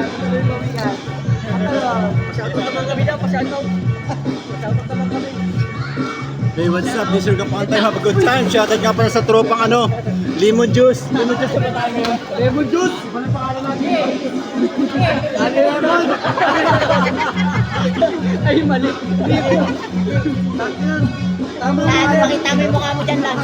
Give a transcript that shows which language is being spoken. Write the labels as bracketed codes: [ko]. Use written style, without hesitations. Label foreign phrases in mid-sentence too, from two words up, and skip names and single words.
[tl] Pasyoutout naman kami daw, pasyoutout. Pasyoutout naman kami. [en] Hey, what's up? This is your Kapantay. Have a good time. [tl] Shoutout nga pala sa tropang ano, [en] lemon juice. Lemon juice [tl] na tayo ngayon. [en] Lemon juice! [tl] Iba na pangalan natin. Ano lemon? Ay, mali. Tama mo makita mo yung mukha mo dyan, Lance.